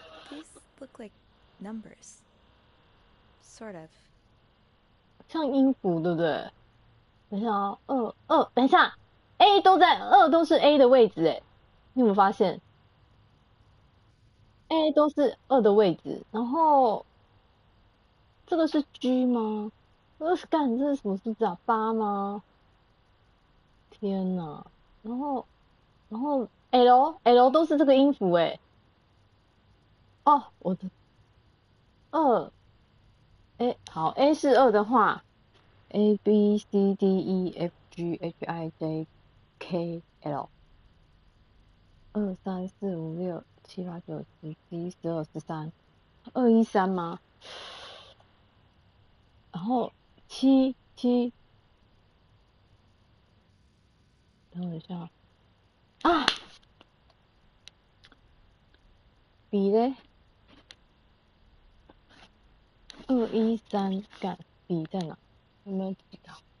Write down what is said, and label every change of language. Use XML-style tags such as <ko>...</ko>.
<en>These look like numbers. Sort of.</en> <zh>像音符，对不对？等一下啊，2，等一下 ，A 都在2都是 A 的位置，哎，你有没有发现 ？A 都是2的位置，然后这个是 G 吗？干，这是什么数字啊？8吗？天哪！然后 L 都是这个音符哎。哦，我的2，好 ，A 是2的话 ，A B C D E F G H I J K L， 2、3、4、5、6、7、8、9、10、11、12、13， 213吗？然后7，等我一下啊，笔嘞，213，干，笔在哪？有没有笔到？</zh>